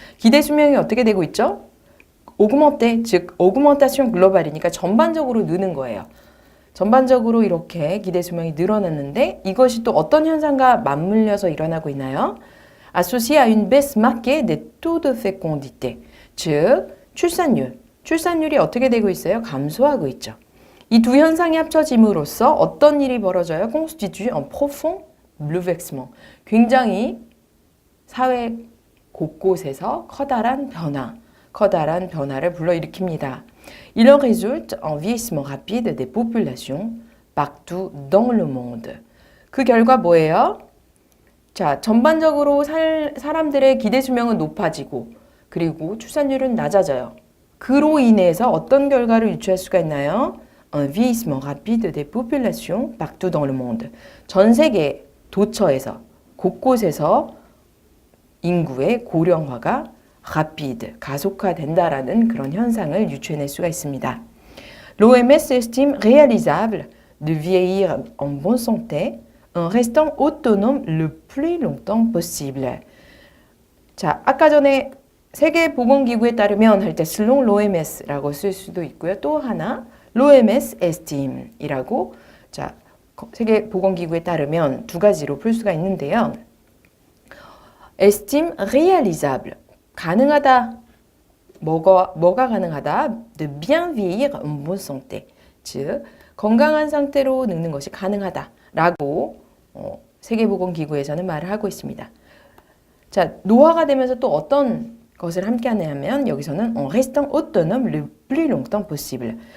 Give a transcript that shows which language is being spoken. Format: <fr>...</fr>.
<ko>기대 수명이 어떻게 되고 있죠? augmenter, 즉</ko> <fr>augmentation global</fr> <ko>이니까 전반적으로 느는 거예요. 전반적으로 이렇게 기대 수명이 늘어났는데 이것이 또 어떤 현상과 맞물려서 일어나고 있나요?</ko> <fr>associé à une baisse marquée des taux de fécondité.</fr> <ko>즉 출산율이 어떻게 되고 있어요? 감소하고 있죠. 이 두 현상이 합쳐짐으로써 어떤 일이 벌어져요?</ko> <fr>constitue un profond bouleversement.</fr> <ko>굉장히 사회 곳곳에서 커다란 변화를 불러일으킵니다.</ko> <fr>Il en résulte un vieillissement rapide des populations partout dans le monde.</fr> <ko>그 결과 뭐예요? 자, 전반적으로 사람들의 기대 수명은 높아지고 그리고 출산율은 낮아져요. 그로 인해서 어떤 결과를 유추할 수가 있나요?</ko> <fr>Un vieillissement rapide des populations partout dans le monde.</fr> <ko>전 세계 도처에서 곳곳에서 인구의 고령화가 rapide, 가속화된다라는 그런 현상을 유추해낼 수가 있습니다.</ko> <fr>L'OMS estime réalisable de vieillir en bonne santé en restant autonome le plus longtemps possible.</fr> <ko>자, 아까 전에 세계보건기구에 따르면 할 때</ko> <fr>selon l'OMS</fr> <ko>라고 쓸 수도 있고요. 또 하나</ko> <fr>l'OMS estime</fr> <ko>이라고 자, 세계보건기구에 따르면 두 가지로 풀 수가 있는데요.</ko> <fr>estime réalisable</fr> <ko>가능하다. 뭐가 가능하다?</ko> <fr>de bien vieillir en bonne santé.</fr> <ko>즉 건강한 상태로 늙는 것이 가능하다라고 세계보건기구에서는 말을 하고 있습니다. 자, 노화가 되면서 또 어떤 것을 함께 하냐면 여기서는</ko> <fr>en restant autonome le plus longtemps possible.</fr>